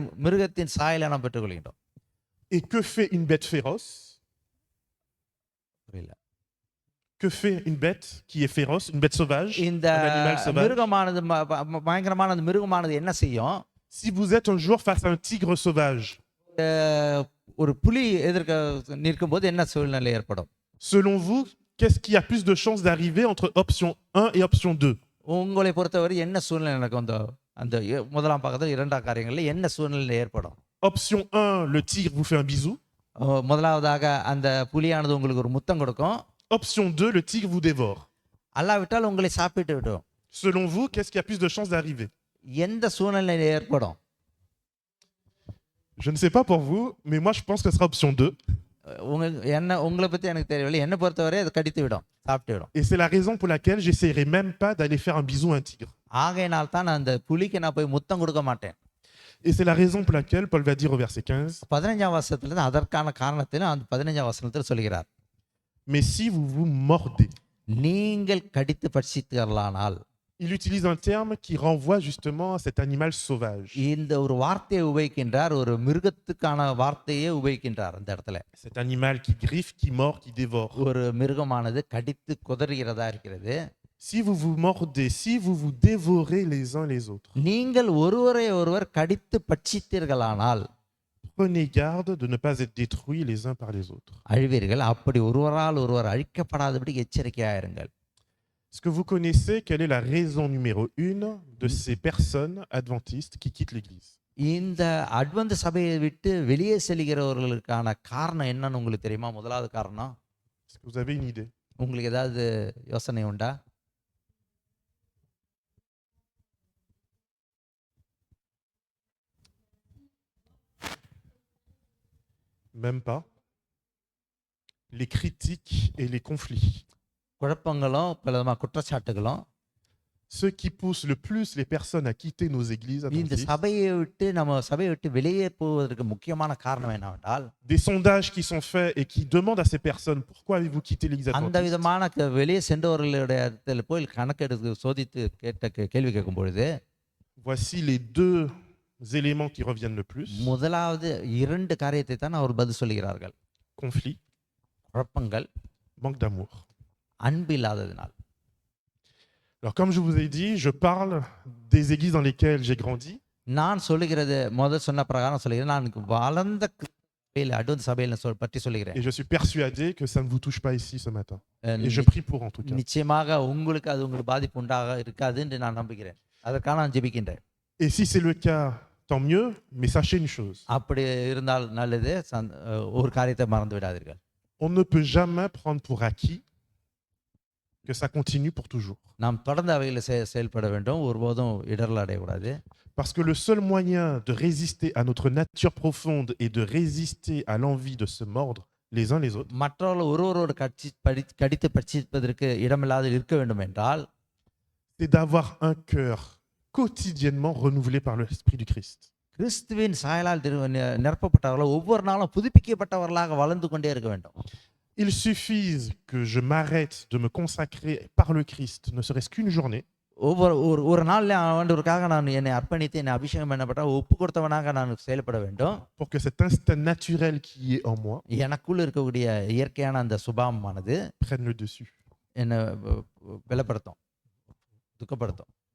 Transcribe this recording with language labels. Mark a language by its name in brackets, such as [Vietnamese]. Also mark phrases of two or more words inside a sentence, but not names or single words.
[Tamil] மிருகத்தின் சாயலை நாம் பெற்றுக்கொள்கின்றோம். [French] Et que fait une bête féroce? Que fait une bête qui est féroce, une bête sauvage, [Tamil] இந்த [French] un animal sauvage? [Tamil] மிருகமானது பயங்கரமான அந்த மிருகமானது என்ன செய்யும்? [French] Si vous êtes un jour face à un tigre sauvage, [Tamil] ஒரு புலி எதிர்க்க நிற்கும் போது என்ன சூழ்நிலை ஏற்படும்? [French] selon vous, qu'est-ce qui a plus de chances d'arriver entre option 1 et option 2? [Tamil] உங்களை பொறுத்தவரை என்ன சூழ்நிலை நடக்கும்? அந்த முதலாம் பக்கத்தில் இரண்டாம் காரியங்களில் என்ன சூழ்நிலை ஏற்படும்? [French] Option 1, le tigre vous fait un bisou. [Tamil] முதலாவதாக அந்த புலியானது உங்களுக்கு ஒரு முத்தம் கொடுக்கும். [French] Option 2, le tigre vous dévore. [Tamil] அல்லாவிட்டால் உங்களை சாப்பிட்டு விடும். [French] Selon vous, qu'est-ce qui a plus de chances d'arriver? [Tamil] எந்த சூழ்நிலை ஏற்படும்? [French] Je ne sais pas pour vous, mais moi je pense que ce sera option 2. [Tamil] உங்களை பற்றி எனக்கு தெரியவில்லை. என்னை பொறுத்தவரை அது கடித்து விடும், சாப்பிட்டு விடும். [French] Et c'est la raison pour laquelle j'essaierai même pas d'aller faire un bisou à un tigre. [Tamil] ஆகையினால் தான் நான் அந்த புலிக்கு நான் போய் முத்தம் கொடுக்க மாட்டேன். [French] Et c'est la raison pour laquelle Paul va dire au verset 15, [Tamil] 15ஆம் வசனத்திலிருந்து அதற்கான காரணத்திலும் அந்த 15ஆம் வசனத்தில் சொல்கிறார். [French] mais si vous vous mordez. [Tamil] நீங்கள் கடித்து பட்சித்தீர்களானால். [French] Il utilise un terme qui renvoie justement à cet animal sauvage. [Tamil] இந்த ஒரு வார்த்தையை உபயோகிக்கின்றார், ஒரு மிருகத்துக்கான வார்த்தையே உபயோகிக்கின்றார் அந்த இடத்துல. [French] Cet animal qui griffe, qui mord, qui dévore. [Tamil] ஒரு மிருகமானது கடித்து குதறுகிறதா இருக்கிறது. [French] Si vous vous mordez, si vous vous dévorez les uns les autres, [Tamil] நீங்கள் ஒருவரை ஒருவர் கடித்து பட்சித்தீர்களானால் [French] prenez garde de ne pas être détruits les uns par les autres. [Tamil] அழிவீர்கள். அப்படி ஒருவரால் ஒருவர் அழிக்கப்படாதபடி எச்சரிக்கையாயிருங்கள். [French] Est-ce que vous connaissez quelle est la raison numéro 1 de ces personnes adventistes qui quittent l'église? [Tamil] இந்த அட்வென்ட் சபையை விட்டு வெளியே செல்கிறவர்களுக்கான காரணம் என்னன்னு உங்களுக்கு தெரியுமா? முதலாவது காரணம், [French] Est-ce que vous avez une idée? [Tamil] உங்களுக்கு ஏதாவது யோசனை உண்டா? [French] Même pas. Les critiques et les conflits. [Tamil] குழப்பங்களும் பல குற்றச்சாட்டுகளும். [French] Ceux qui poussent le plus les personnes à quitter nos églises [Tamil] இந்த [French] adventistes. [Tamil] சபையை விட்டு நம்ம சபையை விட்டு வெளியே போவதற்கு முக்கியமான காரணம் என்னவென்றால், [French] Des sondages qui sont faits et qui demandent à ces personnes pourquoi avez-vous quitté l'église [Tamil] அந்த [French] adventiste. [Tamil] விதமான வெளியே சென்றவர்களுடைய இடத்துல போய் கணக்கெடுத்து சோதித்து கேள்வி கேட்கும் பொழுது, [French] Voici les deux éléments qui reviennent le plus. [Tamil] முதலாவது 2 காரியத்தை தான் அவர் பதில் சொல்கிறார்கள். [French] Conflit, [Tamil] குழப்பங்கள், [French] manque d'amour. [Tamil] அன்பு இல்லாததினால். [French] Alors comme je vous ai dit, je parle des églises dans lesquelles j'ai grandi. [Tamil] நான் சொல்லுகிறது முதல் சொன்ன பிரகாரம் சொல்லுகிறேன். நான் வளர்ந்த அட்வென்ட் சபையில் பற்றி சொல்லுகிறேன். [French] Et je suis persuadé que ça ne vous touche pas ici ce matin. Et je prie pour en tout cas. [Tamil] நிச்சயமாக உங்களுக்கு அது உங்களுக்கு பாதிப்பு உண்டாக இருக்காது என்று நான் நம்புகிறேன். அதற்காக நான் ஜெபிக்கின்றேன். [French] Et si c'est le cas, tant mieux, mais sachez une chose. [Tamil] அப்படி இருந்தால் நல்லது. ஒரு காரியத்தை மறந்து விடாதீர்கள். [French] On ne peut jamais prendre pour acquis que ça continue pour toujours. [Tamil] நாம் தொடர்ந்து அவைகளை செயல்பட வேண்டும். ஒருபோதும் இடரல் அடையக்கூடாது. [French] Parce que le seul moyen de résister à notre nature profonde et de résister à l'envie de se mordre les uns les autres, [Tamil] மற்றவர்கள் ஒருவரோடு கடித்து பட்சிப்பதற்கு இடமில்லாது இருக்க வேண்டும் என்றால், [French] c'est d'avoir un cœur quotidiennement renouvelé par l'Esprit du Christ. [Tamil] கிறிஸ்துவின் சாயலால் நிரப்பப்பட்டவர்கள் ஒவ்வொரு நாளும் புதுப்பிக்கப்பட்டவர்களாக வளர்ந்து கொண்டே இருக்க வேண்டும். [French] Il suffise que je m'arrête de me consacrer par le Christ, ne serait-ce qu'une journée, [Tamil] ஒரு நாள்ல ஆண்டவருக்காக நான் என்னை அர்ப்பணித்து என்னை அபிஷேகம் பண்ணப்பட்ட ஒப்பு கொடுத்தவனாக நான் செயல்பட வேண்டும். [French] pour que cet instinct naturel qui est en moi [Tamil] எனக்குள்ள இருக்கக்கூடிய இயற்கையான அந்த சுபாவமானது [French] prenne le dessus. [Tamil] என்னை பலப்படுத்தும், துக்கப்படுத்தும்.